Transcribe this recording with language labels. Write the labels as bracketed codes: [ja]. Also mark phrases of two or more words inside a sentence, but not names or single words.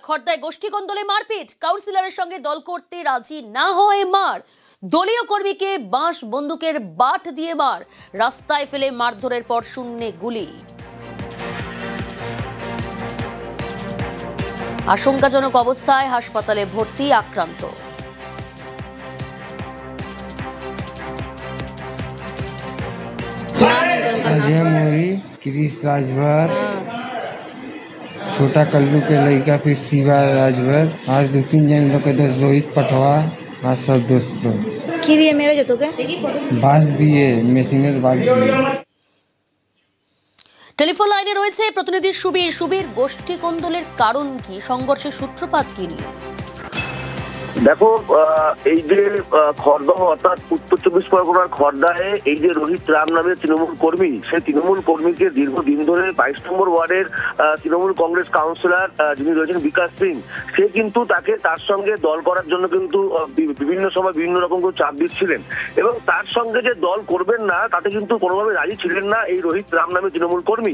[bn] খর্দায় গোষ্ঠী কোন্দলে মারপিট, কাউন্সিলরের সঙ্গে দল করতে রাজি না হয় মার, দলীয় কর্মীকে বাঁশ বন্দুকের বাট দিয়ে মার, রাস্তায় ফেলে মারধরের পর শূন্যে গুলি। আশঙ্কাজনক অবস্থায় হাসপাতালে ভর্তি আক্রান্ত। [hi] अजय मोरी, क्रिस राजभर, छोटा कल्लू के लड़का, फिर शिवा राजभर, आज 2-3 जन लोग के दोस्त रोहित पटवा, आज सब दोस्तों [bn] কি দিয়ে মেরেছে তোকে? [hi] बांस दिए, मेशिনের बांस दिए। [bn] টেলিফোন লাইনে রয়েছে প্রতিনিধি সুবীর। সুবীর, গোষ্ঠী কোন্দলের কারণ কি, সংঘর্ষের সূত্রপাত কি নিয়ে? দেখো, এই যে খর্দা অর্থাৎ উত্তর 24 পরগনার খর্দায় এই যে রোহিত রাম নামের তৃণমূল কর্মী, সেই তৃণমূল কর্মীকে দীর্ঘদিন ধরে 22 নম্বর ওয়ার্ডের তৃণমূল কংগ্রেস কাউন্সিলর যিনি রয়েছেন বিকাশ সিং, সে কিন্তু তাকে তার সঙ্গে দল করার জন্য কিন্তু বিভিন্ন সময় বিভিন্ন রকম চাপ দিচ্ছিলেন এবং তার সঙ্গে যে দল করবেন না তাতে কিন্তু কোনোভাবে রাজি ছিলেন না এই রোহিত রাম নামের তৃণমূল কর্মী।